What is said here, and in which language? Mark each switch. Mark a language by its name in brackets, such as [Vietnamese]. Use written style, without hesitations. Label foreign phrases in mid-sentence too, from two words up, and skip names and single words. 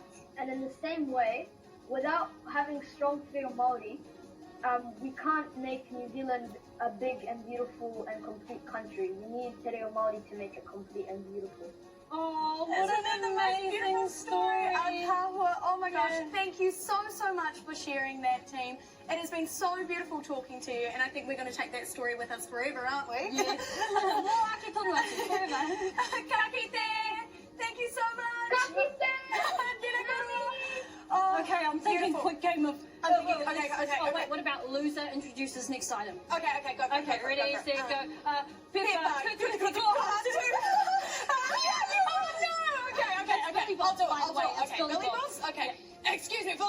[English] And in the same way, without having strong Te Reo Māori, we can't make New Zealand a big and beautiful and complete country. We need Te Reo Māori to make it complete and beautiful. Oh, what Isn't that an the most amazing beautiful story. Aotearoa. Oh my gosh, Yeah. thank you so much for sharing that, team. It has been so beautiful talking to you, and I think we're going to take that story with us forever, aren't we? Yes. [Māori] Mo ake toru atu, forever. Ka kite. [English] Thank you so much. [Māori] Ka kite. Tēnā koutou. [English] Oh, Okay, I'm thinking beautiful. quick game of... Okay. Oh, wait, what about loser introduces next item? Okay, go. Okay, ready, set, go. Peppa, Peppa, Okay. It's Billy I'll Bob, do it. by the way. It's Okay, Billy Billy Bob. Boss? Okay. Excuse me,